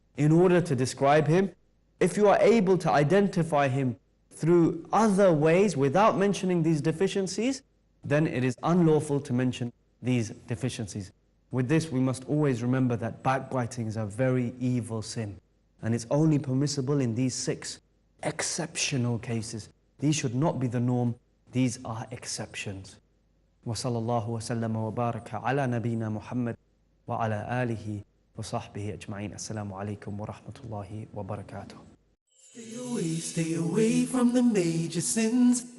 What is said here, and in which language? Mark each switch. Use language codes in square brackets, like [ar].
[en] In order to describe him, if you are able to identify him through other ways without mentioning these deficiencies, then it is unlawful to mention these deficiencies. With this, we must always remember that backbiting is a very evil sin, and it's only permissible in these 6 exceptional cases. These should not be the norm, these are exceptions. [ar] وصلى الله وسلم وبارك على نبينا محمد وعلى آله وصحبه أجمعين. السلام عليكم ورحمة الله وبركاته. [en] Stay away from the major sins.